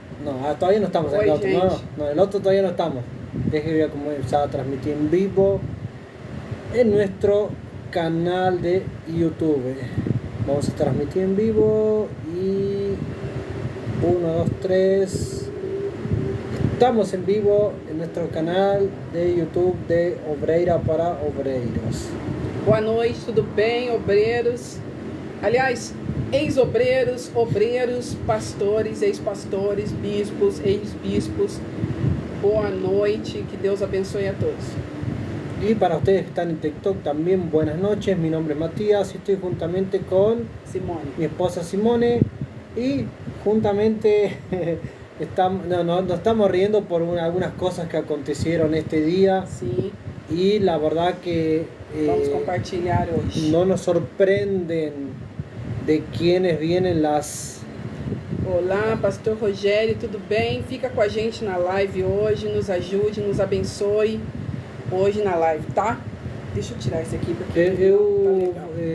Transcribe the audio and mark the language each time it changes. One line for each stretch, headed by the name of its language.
Spanish: No, todavía no estamos en el otro. No, el otro todavía no estamos. Déjenme comenzar a transmitir en vivo en nuestro canal de YouTube. Vamos a transmitir en vivo y 1, 2, 3. Estamos en vivo en nuestro canal de YouTube de Obreira para Obreiros.
Portuguese: Boa noite, tudo bem, obreiros? Aliás, ex-obreiros, obreiros, pastores, ex-pastores, bispos, ex-bispos. Boa noite, que Deus abençoe a todos.
Spanish: Y para ustedes que están en TikTok también, buenas noches. Mi nombre es Matías y estoy juntamente con Simone. mi esposa Simone. Y juntamente nos estamos riendo por algunas cosas que acontecieron este día. Sí. Y la verdad que
Portuguese: vamos compartilhar hoje.
Spanish: No nos sorprenden de quienes vienen las...
Portuguese: Olá, Pastor Rogério, tudo bem? Fica com a gente na live hoje, nos ajude, nos abençoe hoje na live, tá? Deixa eu tirar isso aqui porque tá legal.